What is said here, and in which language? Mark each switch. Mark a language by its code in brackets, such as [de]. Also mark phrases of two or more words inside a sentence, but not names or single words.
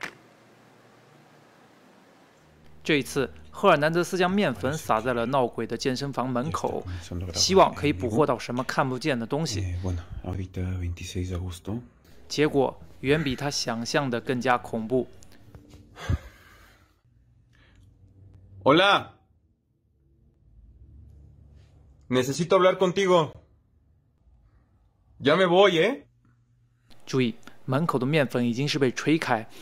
[zh] 这一次，赫尔南德斯将面粉撒在了闹鬼的健身房门口，希望可以捕获到什么看不见的东西。结果远比他想象的更加恐怖。 [es] Hola. Necesito hablar contigo. Ya me voy, ¿eh? [zh] 注意，门口的面粉已经是被吹开。